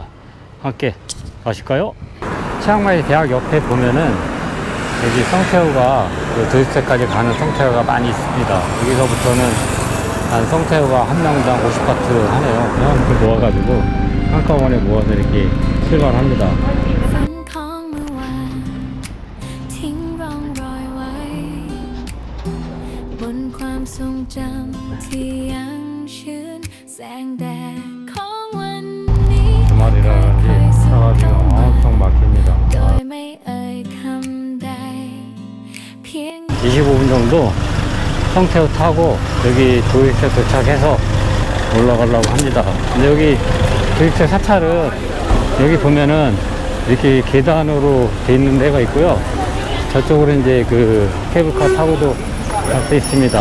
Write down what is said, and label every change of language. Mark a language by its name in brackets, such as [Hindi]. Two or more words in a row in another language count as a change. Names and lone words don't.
[Korean] 함께 가실까요? 치앙마이 대학 옆에 보면은 여기 성태우가 그 도시체까지 가는 성태우가 많이 있습니다. 여기서부터는 한 성태우가 한 명당 50바트 하네요. 그냥 이렇게 모아가지고 한꺼번에 모아서 이렇게 출발합니다. [Thai] ฝันของเมื่อวานทิ้งร่องรอยไว้บนความทรงจำที่ยังชื้นแสงแดดของวันนี้ [Korean] 주말이라 그런지 차가 지금 엄청 막힙니다. [Thai] โดยไม่เอ่ยคำใดเพียง [Korean] 25분 정도 성태우 타고 여기 도입체 도착해서 올라가려고 합니다. 근데 여기 도입체 사찰은 여기 보면은 이렇게 계단으로 돼 있는 데가 있고요. 저쪽으로 이제 그 케이블카 타고도 갈 수 있습니다.